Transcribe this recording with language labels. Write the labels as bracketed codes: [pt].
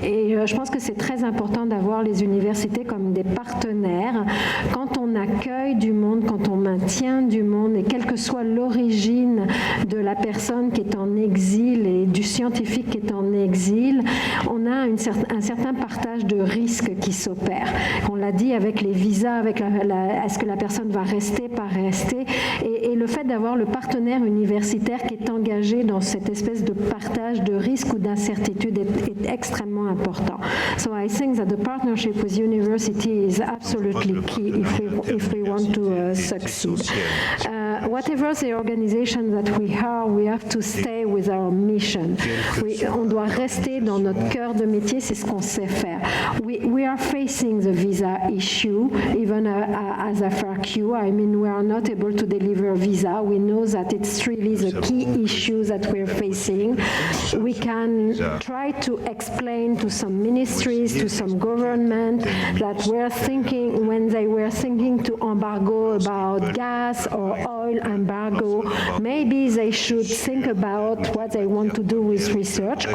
[fr] Et je pense que c'est très important d'avoir les universités comme des partenaires quand on accueille du monde, quand on maintient du monde, et quelle que soit l'origine de la personne qui est en exil et du scientifique qui est en exil, on a un certain partage de risques qui s'opère. On l'a dit avec les visas, avec est-ce que la personne va rester, pas rester, et le fait d'avoir le partenaire universitaire qui est engagé dans cette espèce de partage de risques ou d'incertitudes est extrêmement important. [en] So I think that the partnership with university is absolutely key if we want to succeed. Whatever the organization that we have to stay with our mission. [fr] On doit rester dans notre cœur de métier, c'est ce qu'on sait faire. [en] We are facing the visa issue, even as a FRQ. I mean, we are not able to deliver visa. We know that it's really the key issue that we're facing. We can try to explain to some ministries, to some government that we're thinking, when they were thinking to embargo about gas or oil embargo, maybe they should think about what they want to do with research.